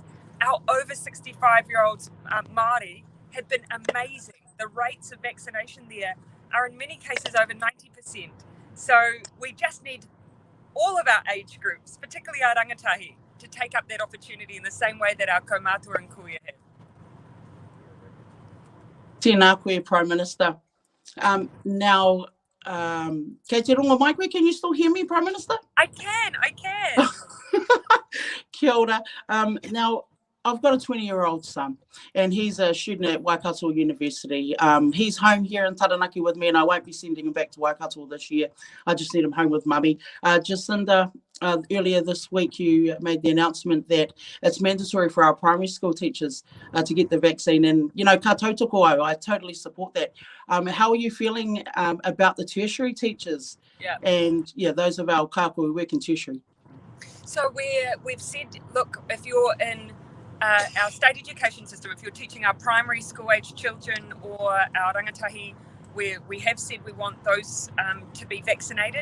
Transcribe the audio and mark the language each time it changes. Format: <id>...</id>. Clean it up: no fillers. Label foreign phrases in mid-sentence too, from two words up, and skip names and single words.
<en>Our over 65-year-olds Māori have been amazing. The rates of vaccination there are in many cases over 90%. So we just need all of our age groups, particularly our rangatahi, to take up that opportunity in the same way that our kaumātua and kuia have.</en> <mi>Tēnā koe,</mi> <en>Prime Minister.</en> <mi>Now, kei te rongo mai koe,</mi> <en>can you still hear me, Prime Minister? I can.</en> <mi>Kia ora.</mi> <en>Now, I've got a 20-year-old son, and he's a student at Waikato University. He's home here in Taranaki with me, and I won't be sending him back to Waikato this year. I just need him home with Mummy. Jacinda, earlier this week, you made the announcement that it's mandatory for our primary school teachers to get the vaccine. And, you know,</en> <mi>ka tautoko au,</mi> <en>I totally support that. How are you feeling about the tertiary teachers? Yeah. And, those of our kāko who work in tertiary? So we've said, look, if you're in our state education system, if you're teaching our primary school age children or our rangatahi, we have said we want those to be vaccinated.</en>